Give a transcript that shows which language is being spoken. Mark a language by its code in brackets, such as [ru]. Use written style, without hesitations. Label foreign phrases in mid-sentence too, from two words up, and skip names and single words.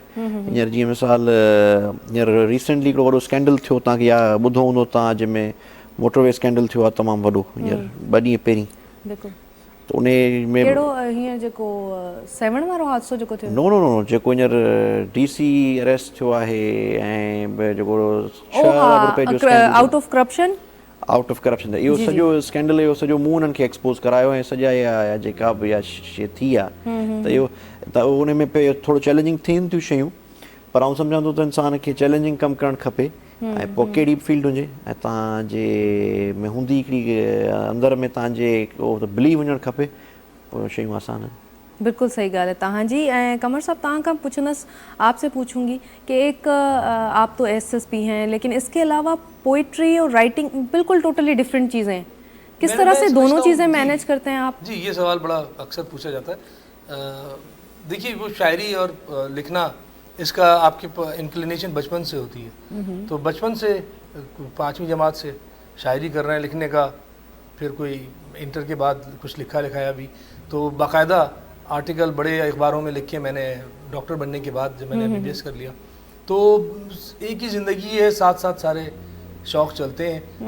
[sd] हींअर जीअं मिसाल हींअर रिसेंटली हिकिड़ो वॾो स्कैंडल थियो, तव्हांखे या ॿुधो हूंदो तव्हां, जंहिंमें [en] motorway scandal [sd] थियो आहे तमामु वॾो, हींअर 2 ॾींहं पहिरीं। त उन में हींअर जेको 7 वारो हादसो जेको थियो, [en] no no no [sd] जेको हींअर DC अरेस्ट थियो आहे, ऐं जेको 6 अरब रुपए जो [en] out of corruption, out of corruption, [sd] इहो सॼो स्कैंडल, इहो सॼो मूं उन्हनि खे एक्सपोज़ करायो, ऐं सॼा इहा जेका बि इहा शइ थी आहे, त इहो त उन में पे थोरो चैलेंजिंग थियनि थियूं शयूं, पर आउं सम्झां थो त इंसान खे चैलेंजिंग कमु करणु खपे, ऐं पोइ कहिड़ी बि फील्ड हुजे, ऐं तव्हांजे में हूंदी हिकिड़ी अंदरि में तव्हांजे उहो बिलीव हुजणु खपे, पोइ शयूं आसान आहिनि। बिल्कुल सही गाल है तव्हांजी। ऐं कमर साहब तव्हां खां पुछंदसि, [ur] آپ سے پوچھوں گی کہ ایک آپ تو SSP ہیں، لیکن اس کے علاوہ پوئٹری اور رائٹنگ بالکل [en] totally different [ur] چیزیں ہیں، کس طرح سے دونوں چیزیں مینیج کرتے ہیں آپ? جی، یہ سوال بڑا اکثر پوچھا جاتا ہے۔ دیکھیے، وہ شاعری اور لکھنا، اس کا آپ کی انکلینیشن بچپن سے ہوتی ہے، تو بچپن سے 5ویں جماعت سے شاعری کر رہے ہیں، لکھنے کا، پھر کوئی انٹر کے بعد کچھ لکھایا بھی، تو باقاعدہ آرٹیکل بڑے اخباروں میں لکھ کے میں نے ڈاکٹر بننے کے بعد جب میں نے MBBS کر لیا، تو ایک ہی زندگی ہے، ساتھ ساتھ سارے شوق چلتے ہیں.